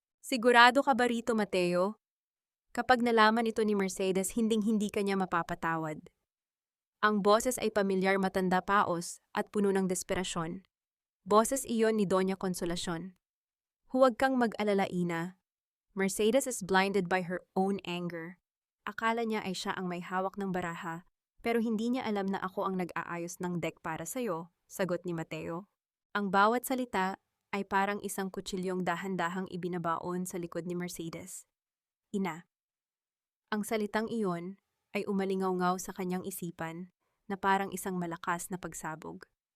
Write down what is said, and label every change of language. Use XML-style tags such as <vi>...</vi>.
<tl>Sigurado ka ba rito, Mateo? Kapag nalaman ito ni Mercedes, hinding-hindi kanya mapapatawad. Ang boses ay pamilyar, matanda, paos at puno ng desperasyon. Boses iyon ni Doña Consolacion. Huwag kang mag-alala, Ina.</tl> <en>Mercedes is blinded by her own anger.</en> <tl>Akala niya ay siya ang may hawak ng baraha, pero hindi niya alam na ako ang nag-aayos ng deck para sa'yo, sagot ni Mateo. Ang bawat salita ay parang isang kutsilyong dahan-dahang ibinabaon sa likod ni Mercedes. Ina. Ang salitang iyon ay umalingaw-ngaw sa kanyang isipan na parang isang malakas na pagsabog.</tl>